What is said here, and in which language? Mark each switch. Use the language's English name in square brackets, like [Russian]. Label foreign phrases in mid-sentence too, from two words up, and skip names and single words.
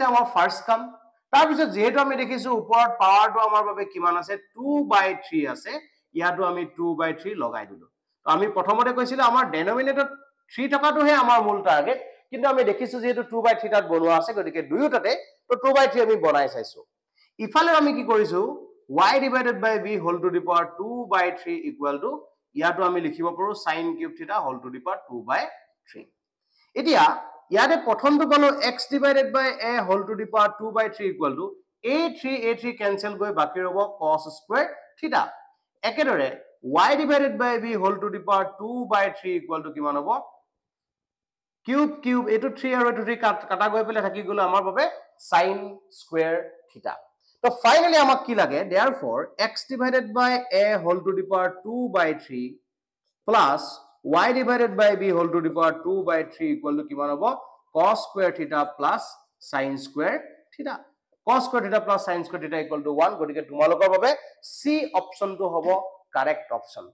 [Assamese] আমাৰ ফাৰ্স্ট কাম তাৰ পিছত যেহেতু আমি দেখিছো ওপৰত পাৱাৰটো আমাৰ বাবে কিমান আছে 2/3 আছে ইয়াটো আমি 2/3 লগাই দিলো তো আমি প্ৰথমতে কৈছিল আমাৰ ডিনোমিনেটৰত 3 টকাটোহে আমাৰ মূল টাৰ্গেট কিন্তু আমি দেখিছো যেহেতু 2/3 তাত বনোৱা আছে গতিকে দুয়োটাতে তো 2/3 আমি বনাই চাইছো ইফালে আমি কি কৰিছো [English] y divided by b whole to the power 2/3 equal to [Assamese] ইয়াটো আমি লিখিব পাৰো [English] sin cube theta whole to the power 2/3 [Assamese] এতিয়া ইয়াতে প্ৰথমটো পালো [English] x divided by a whole to the power 2/3 equal to a3 cancel [Assamese] গৈ বাকি ৰব [English] cos square theta [Assamese] একেদৰে [English] y divided by b whole to the power 2/3 equal to [Assamese] কিমান হ'ব cube এটো 3 আৰু এটো 3 কাটা গৈ পেলে থাকি গলো আমাৰ বাবে [English] sin square theta [Assamese] তো ফাইনালি আমাক কি লাগে [English] therefore x divided by a whole to the power 2/3 plus y divided by b whole to the power 2/3 equal to [Assamese] কিমান হ'ব [English] cos square theta plus sin square theta cos square theta plus sin square theta equal to 1 [Assamese] গতিকে তোমালোকৰ বাবে c অপচনটো হ'ব [English] correct option